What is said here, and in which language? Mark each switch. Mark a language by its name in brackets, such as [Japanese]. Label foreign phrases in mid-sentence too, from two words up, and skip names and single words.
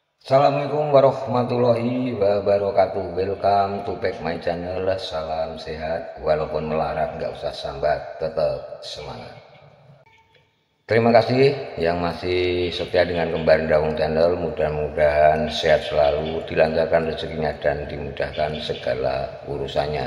[Arabic] السلام عليكم ورحمة الله وبركاته. [English] Welcome to back my channel. [Indonesian] Salam sehat. Walaupun melarat nggak usah sambat, tetap semangat. Terima kasih yang masih setia dengan Kembar Daung Channel. Mudah-mudahan sehat selalu, dilancarkan rezekinya dan dimudahkan segala urusannya.